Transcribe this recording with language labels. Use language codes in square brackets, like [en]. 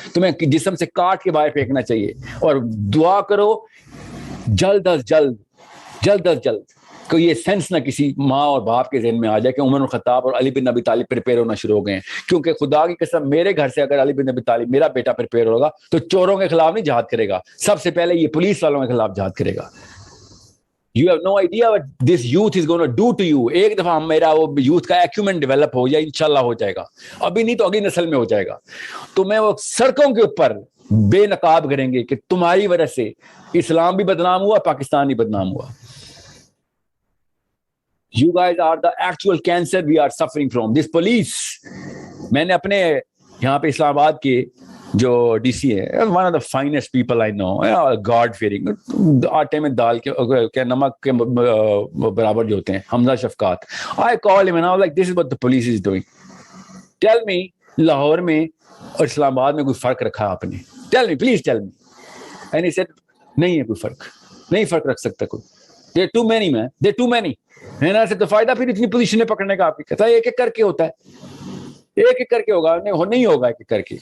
[ur] تمہیں جسم سے کاٹ کے باہر پھینکنا چاہیے, اور دعا کرو جلد از جلد کوئی یہ سینس نہ کسی ماں اور باپ کے ذہن میں آ جائے کہ عمر الخطاب اور علی بن ابی طالب پریپیئر ہونا شروع ہو گئے ہیں. کیونکہ خدا کی قسم میرے گھر سے اگر علی بن ابی طالب میرا بیٹا پریپیئر ہوگا تو چوروں کے خلاف نہیں جہاد کرے گا, سب سے پہلے یہ پولیس والوں کے خلاف جہاد کرے گا. [en] You have no idea what this youth is going to do to you. [ur] ایک دفعہ میرا وہ یوتھ کا ایکومنٹ ڈیولپ ہو جائے, انشاءاللہ ہو جائے گا, ابھی نہیں تو اگلی نسل میں ہو جائے گا. تو میں وہ سڑکوں کے اوپر بے نقاب کریں گے کہ تمہاری وجہ سے اسلام بھی بدنام ہوا, پاکستان بھی بدنام ہوا. [en] You guys are the actual cancer we are suffering from. This police. [ur] میں نے اپنے یہاں پہ اسلام آباد کے جو ڈی سی ہے, [en] one of the finest people I know, God fearing, [ur] آٹے میں دال کے نمک کے برابر جو ہوتے ہیں, حمزہ Shafqat. [en] I called him and I was like, this is what the police is doing. Tell me, [ur] Lahore میں اور اسلام آباد میں کوئی فرق رکھا آپ نے؟ [en] Tell me, please tell me. And he said, [ur] نہیں ہے کوئی فرق, نہیں فرق رکھ سکتا کوئی. [en] They're too many, man. They're too many. [ur] ہے نا, تو فائدہ پھر اتنی پوزیشنیں پکڑنے کا آپ کی کہتا ہے, ایک ایک کر کے ہوتا ہے, ایک ایک کر کے ہوگا, نہیں ہوگا ایک ایک کر کے.